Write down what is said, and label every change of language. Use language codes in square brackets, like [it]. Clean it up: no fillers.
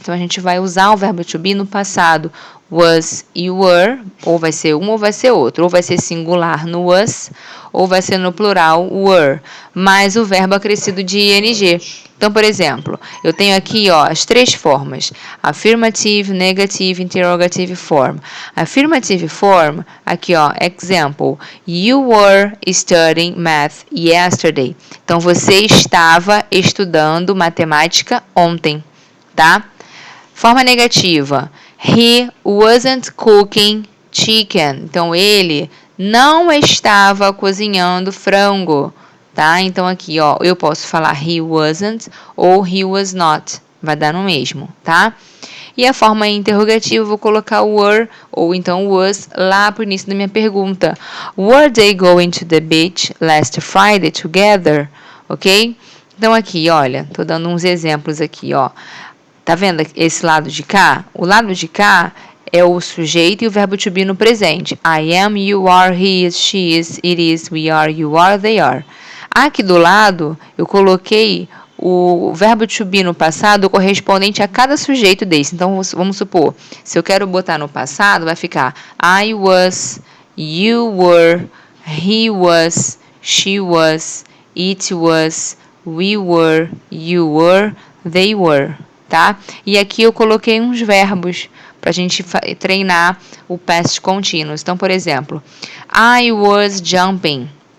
[pt] Então, a gente vai usar o verbo to be no passado. Was e were, ou vai ser um ou vai ser outro. Ou vai ser singular no was, ou vai ser no plural were. Mais o verbo acrescido de ing. Então, por exemplo, eu tenho aqui, ó, as três formas: affirmative, negative, interrogative form. [en] Affirmative form, aqui, ó, example: you were studying math yesterday. [pt] Então, você estava estudando matemática ontem, tá? [en] Forma negativa: he wasn't cooking chicken. [pt] Então, ele não estava cozinhando frango. Tá? Então, aqui, ó, eu posso falar he wasn't ou he was not. Vai dar no mesmo, tá? E a forma interrogativa, eu vou colocar were ou então was lá pro início da minha pergunta. [en] Were they going to the beach last Friday together? Ok? [pt] Então, aqui, olha, tô dando uns exemplos aqui, ó. Tá vendo esse lado de cá? O lado de cá é o sujeito e o verbo to be no presente. [en] I am, you are, he is, she is, it is, we are, you are, they are. [pt] Aqui do lado, eu coloquei o verbo to be no passado correspondente a cada sujeito desse. [en] Então, vamos supor, se eu quero botar no passado, vai ficar I was, you were, he was, she was, it was, we were, you were, they were, tá? [pt] E aqui eu coloquei uns verbos para a gente treinar o past continuous. [en] Então, por exemplo, I was jumping.